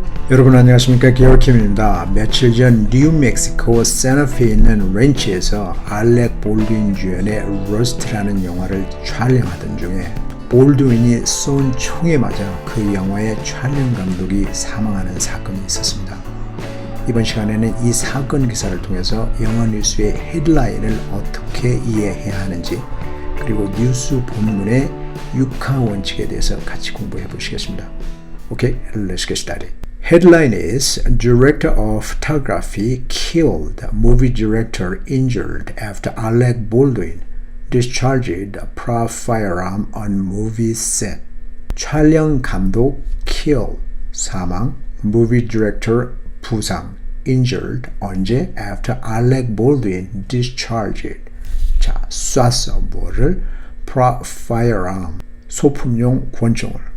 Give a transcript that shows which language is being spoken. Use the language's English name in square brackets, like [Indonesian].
[Korean] 여러분 안녕하십니까, 게오킴입니다. 며칠 전 뉴멕시코 산타페에 있는 렌치에서 알렉 볼드윈 주연의 러스트라는 영화를 촬영하던 중에 볼드윈이 쏜 총에 맞아 그 영화의 촬영 감독이 사망하는 사건이 있었습니다. 이번 시간에는 이 사건 기사를 통해서 영화 뉴스의 헤드라인을 어떻게 이해해야 하는지, 그리고 뉴스 본문의 육하 원칙에 대해서 같이 공부해 보시겠습니다. [English] Okay, let's get started. Headline is Director of Photography Killed, Movie Director Injured After Alec Baldwin Discharged a prop firearm on movie set. [Korean] 촬영 감독 kill, 사망, movie director 부상, injured, 언제? [English] After Alec Baldwin discharged. [Korean] 자, 쐈어. 뭐를? prop firearm, 소품용 권총을.